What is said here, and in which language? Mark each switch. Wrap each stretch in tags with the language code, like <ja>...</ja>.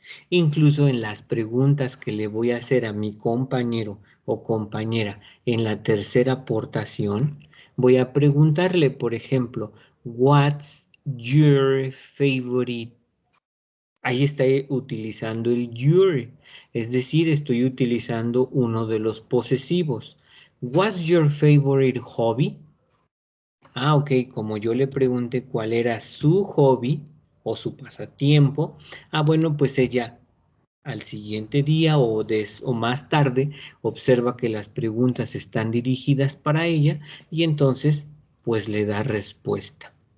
<es>Incluso en las preguntas que le voy a hacer a mi compañero o compañera en la tercera aportación, voy a preguntarle, por ejemplo,</es> <en>what's your favorite?</en> <es>Ahí está utilizando el your, es decir, estoy utilizando uno de los posesivos.</es> <en>What's your favorite hobby?</en> <es>Ah, ok, como yo le pregunté cuál era su hobby o su pasatiempo, bueno, pues ella al siguiente día o más tarde observa que las preguntas están dirigidas para ella y entonces pues le da respuesta.</es>